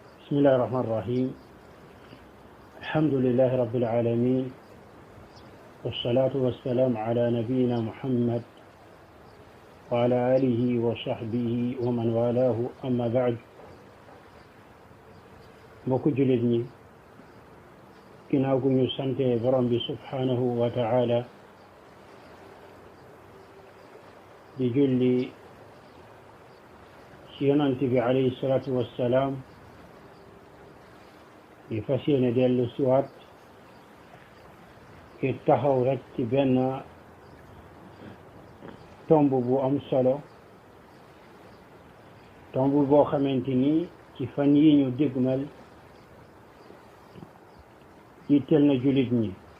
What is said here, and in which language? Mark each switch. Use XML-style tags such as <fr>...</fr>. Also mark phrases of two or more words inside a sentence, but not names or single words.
<ar>بسم الله الرحمن الرحيم. الحمد لله رب العالمين، والصلاة والسلام على نبينا محمد وعلى آله وصحبه ومن والاه، أما بعد.</ar> <wo>mbokku jullit ñi, ginnaaw gu ñu sante borom bi</wo> <ar>سبحانه وتعالى</ar> <wo>di julli ci yonent bi</wo> <ar>عليه الصلاة والسلام,</ar> <wo>di fas yéene dellu siwaat ngir taxaw rek ci benn tomb bu am solo, tomb boo xamante ni ci fan yi ñu dégmal yitteel na jullit ñi.</wo>